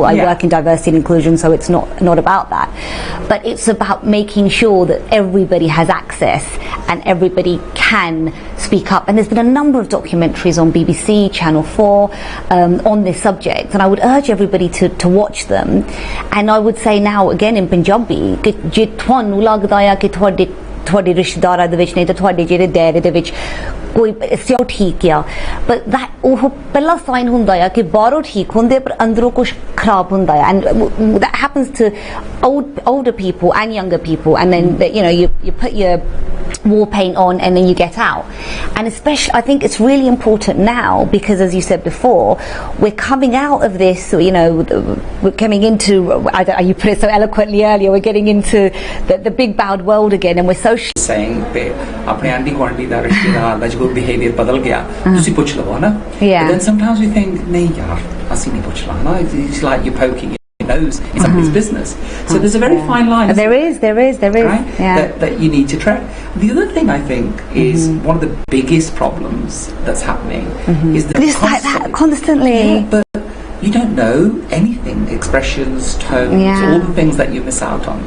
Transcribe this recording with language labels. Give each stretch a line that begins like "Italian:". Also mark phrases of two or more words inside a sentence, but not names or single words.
English: I work in diversity and inclusion, so it's not about that. But it's about making sure that everybody has access and everybody can speak up. And there's been a number of documentaries on BBC, Channel 4, on this subject, and I would urge everybody to watch them. And I would say now, again in Punjabi,
Punjabi: ਤੁਹਾਡੇ ਰਿਸ਼ਤੇਦਾਰਾਂ ਦੇ ਵਿੱਚ ਨਹੀਂ ਤਾਂ ਤੁਹਾਡੇ ਜਿਹੜੇ ਦਾਇਰੇ ਦੇ ਵਿੱਚ ਕੋਈ ਸਿਓ ਠੀਕ ਆ
English: but that
Punjabi: ਉਹ ਪਹਿਲਾ ਸਾਈਨ ਹੁੰਦਾ ਆ ਕਿ ਬਾਹਰੋਂ ਠੀਕ ਹੁੰਦੇ ਪਰ ਅੰਦਰੋਂ ਕੁਝ ਖਰਾਬ ਹੁੰਦਾ ਆ,
English: and that happens to older people and younger people, and then you know you put your war paint on and then you get out. And especially I think it's really important now because, as you said before, we're coming out of this, you know, we're coming into, you put it so eloquently earlier, we're getting into the big bad world again, and we're so
Punjabi: saying ਆਪਣੇ ਆਂਟੀ ਗੁਆਂਟੀ ਦਾ ਰਿਸ਼ਤਾ ਦਾ ਜੋ ਬਿਹੇਵੀਅਰ ਬਦਲ ਗਿਆ ਤੁਸੀਂ ਪੁੱਛ ਲਵੋ ਨਾ.
English: But then sometimes we think
Punjabi: ਨਹੀਂ ਯਾਰ ਅਸੀਂ ਨਹੀਂ ਪੁੱਛ ਲੈਣਾ,
English: it's like you're poking nose in somebody's business. So there's a very fine line. There is, right? That you need to track. The other thing I think is one of the biggest problems that's happening is that just like that constantly. But you don't know anything, expressions, tones, all the things that you miss out on.